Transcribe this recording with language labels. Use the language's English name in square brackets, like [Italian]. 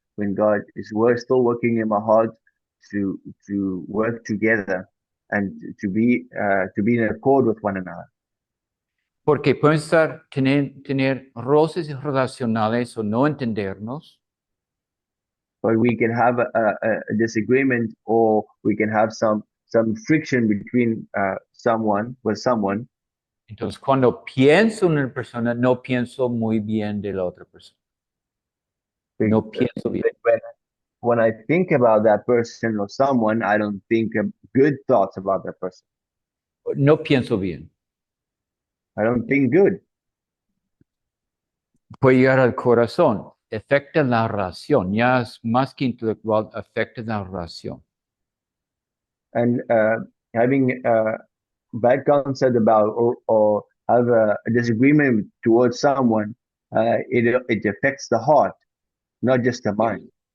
[English] When God is still working in my heart to work together and to be in accord with one another. [Spanish] Porque pueden tener roces relacionales o no entendernos, [English] But we can have a disagreement, or we can have some friction between someone with someone. [Spanish] entonces cuando pienso en una persona, no pienso muy bien de la otra persona. No pienso bien. [English] When I think about that person or someone, I don't think good thoughts about that person. [Spanish] No pienso bien. [English] I don't think good. [Spanish] Puede llegar al corazón, afecta la relación, ya es más que intelectual, afecta la relación. [English] And having a bad concept about or have a disagreement towards someone, it affects the heart, not just the mind.